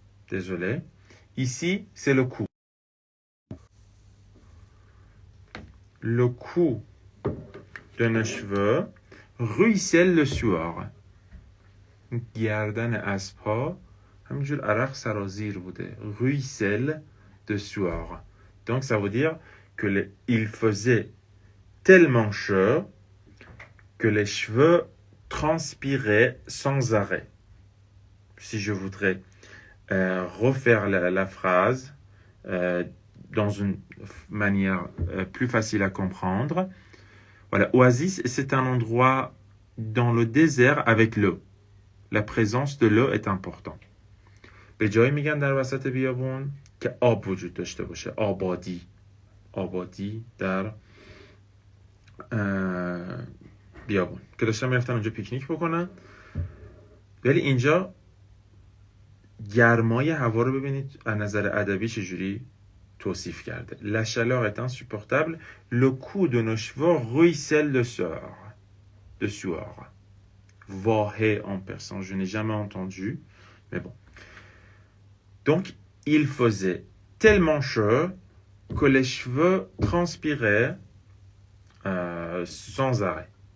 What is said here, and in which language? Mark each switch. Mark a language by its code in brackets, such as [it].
[fr] Désolé. Ici, c'est le cou. Le cou de nos cheveux ruisselle de sueur. گردن اسب‌ها [fa] همینجور عرق سرازیر بوده. [fr] Ruisselle de sueur. Donc ça veut dire que il faisait tellement chaud que les cheveux transpiraient sans arrêt. Si je voudrais refaire la phrase dans une manière plus facile à comprendre. Voilà, Oasis, c'est un endroit dans le désert avec l'eau. La présence de l'eau est importante. [fa] به جایی میگن در وسط بیابون که آب وجود داشته باشه. آبادی در بیابون که داشتن میرفتن اونجا پیکنیک بکنن. ولی اینجا گرمای هوا رو ببینید از نظر ادبی چجوری توصیف کرده. [fr] La chaleur est insupportable. Le cou de nos cheveux ruisselle de sueur. Vahe en persan. Je n'ai jamais entendu, mais bon. Donc, il faisait tellement chaud que les cheveux transpiraient sans arrêt.